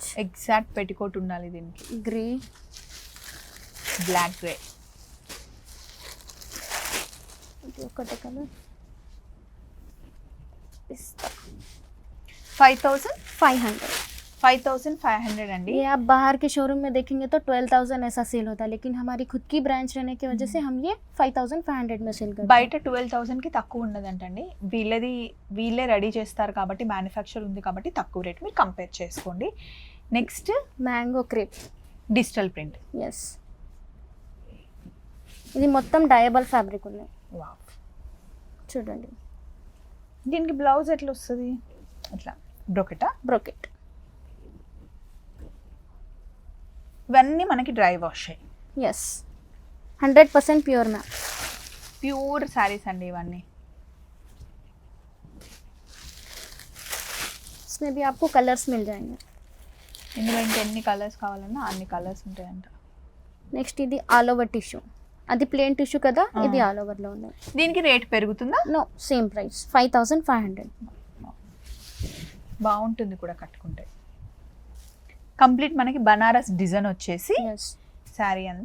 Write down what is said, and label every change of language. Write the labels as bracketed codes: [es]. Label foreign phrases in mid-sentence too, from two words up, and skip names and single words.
[en] exact petticoat [te] ఉండాలి దీనికి. గ్రే, [en] black grey. [te] ఇది ఒకటే కలర్. 5500. 5500 అండి. [hi] ये आप बाहर के शोरूम में देखेंगे तो 12,000 ऐसा सेल होता है, लेकिन हमारी खुद की ब्रांच रहने की वजह से हम ये 5,500 में सेल करते हैं. [te] బయట 12,000 కి తక్కువ ఉండదంటండి. వీళ్ళే రెడీ చేస్తారు కాబట్టి, మ్యానుఫ్యాక్చర్ ఉంది కాబట్టి తక్కువ రేట్. మీరు కంపేర్ చేసుకోండి. నెక్స్ట్ [en] mango crepe digital print. [te] ఎస్, ఇది మొత్తం [en] dyeable fabric [te] ఉన్నాయి. వావ్, చూడండి. దీనికి బ్లౌజ్ ఎట్లా వస్తుంది? అట్లా బ్రోకెటా? బ్రోకెట్. ఇవన్నీ మనకి [en] dry wash. yes, 100% pure ma'am. pure sarees [te] అండి ఇవన్నీ. [hi] इसमें भी आपको कलर्स मिल जाएंगे. [te] ఇందులో ఇంకా ఎన్ని కలర్స్ కావాలన్నా అన్ని కలర్స్ ఉంటాయంట. నెక్స్ట్ ఇది [en] all over tissue. [te] అది [en] plain tissue [te] కదా, ఇది [en] all over [te] లో ఉంది. దీనికి రేట్ పెరుగుతుందా? [en] no, same price 5500. [te] బాగుంటుంది కూడా కట్టుకుంటే. కంప్లీట్ మనకి బనారస్ డిజైన్ వచ్చేసి శారీ అంతా.